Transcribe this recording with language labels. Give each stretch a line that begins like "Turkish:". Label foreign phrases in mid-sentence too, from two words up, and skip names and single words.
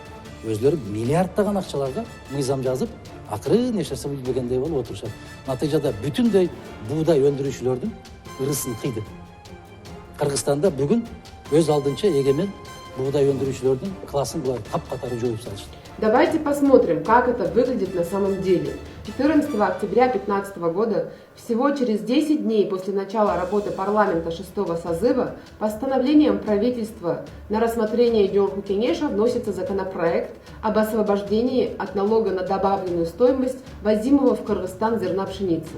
Kyrgyz: Өзлөрү миллиардтаган акчаларга мыйзам жазып, акыры нечерсе билбегендей болуп отурушат. Натыйжада бүтүндөй буудай өндүрүүчүлөрдүн ырысын кыйды. Кыргызстанда бүгүн өз алдынча эгемен буудай өндүрүүчүлөрдүн классын булар кап-катары жоюп салышты.
Russian: Давайте посмотрим, как это выглядит на самом деле. 14 октября 2015 года, всего через 10 дней после начала работы парламента 6-го созыва, постановлением правительства на рассмотрение Жоғарғы кеңеша вносится законопроект об освобождении от налога на добавленную стоимость возимого в Кыргызстан зерна пшеницы.